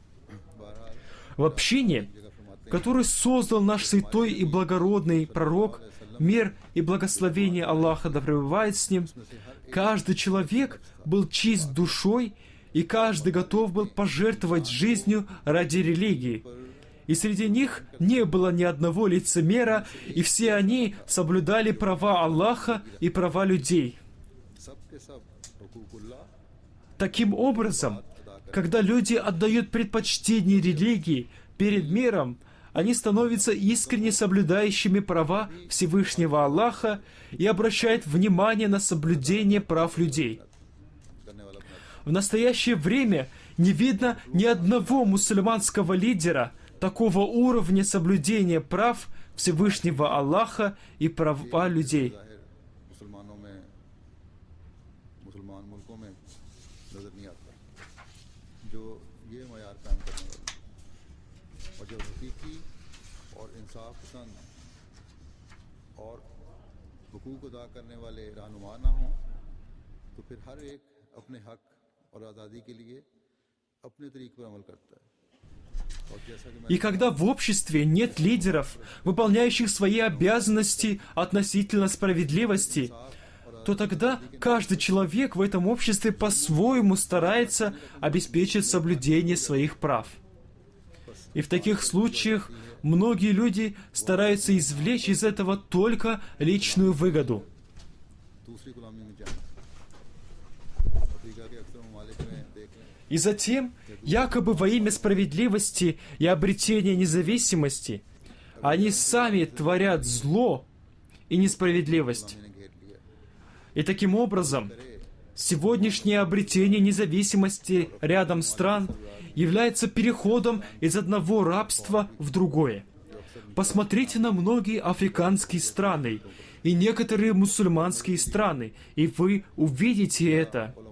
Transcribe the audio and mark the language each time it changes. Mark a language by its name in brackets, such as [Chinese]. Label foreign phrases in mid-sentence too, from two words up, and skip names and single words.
[Russian] В общине, которую создал наш святой и благородный пророк, мир и благословение Аллаха да пребывает с ним, каждый человек был чист душой, и каждый готов был пожертвовать жизнью ради религии. И среди них не было ни одного лицемера, и все они соблюдали права Аллаха и права людей. [Urdu] سب کے سب حقوق اللہ [Russian] Таким образом, когда люди отдают предпочтение религии перед миром, они становятся искренне соблюдающими права Всевышнего Аллаха и обращают внимание на соблюдение прав людей. [Urdu] کرنے والا اپنا [Russian] В настоящее время не видно ни одного мусульманского лидера такого уровня соблюдения прав Всевышнего Аллаха и права людей. [Urdu] ظاہر مسلمانوں میں مسلمان ملکوں میں نظر نہیں آتا جو یہ معیار قائم کرنے والے ہیں. اور جب حقیقی اور انصاف پسند اور حقوق ادا کرنے والے رہنما نہ ہوں تو پھر ہر ایک اپنے حق اور آزادی کے لیے اپنے طریقے پر عمل کرتا ہے. اور جیسا کہ [Russian] И когда в обществе нет лидеров, выполняющих свои обязанности относительно справедливости, то тогда каждый человек в этом обществе по-своему старается обеспечить соблюдение своих прав. И в таких случаях многие люди стараются извлечь из этого только личную выгоду. [Urdu] دوسری غلامی میں جانا افریقہ کے اکثر ممالک میں دیکھ لیں [Russian] И затем, якобы во имя справедливости и обретения независимости, они сами творят зло и несправедливость. [Urdu] نے گھیر لیا. [Russian] И таким образом, сегодняшнее обретение независимости рядом стран является переходом из одного рабства в другое. Посмотрите на многие африканские страны и некоторые мусульманские страны, и вы увидите это.